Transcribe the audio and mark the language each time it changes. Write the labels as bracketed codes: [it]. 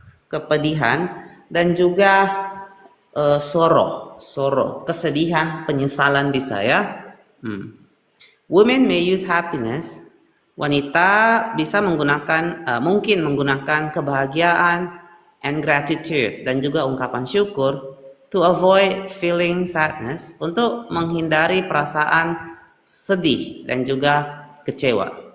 [id] kepedihan dan juga sorrow, kesedihan, penyesalan bisa ya. [en] Women may use happiness. [id] Wanita bisa mungkin menggunakan kebahagiaan [en] and gratitude [id] dan juga ungkapan syukur [en] to avoid feeling sadness, [id] untuk menghindari perasaan sedih dan juga kecewa.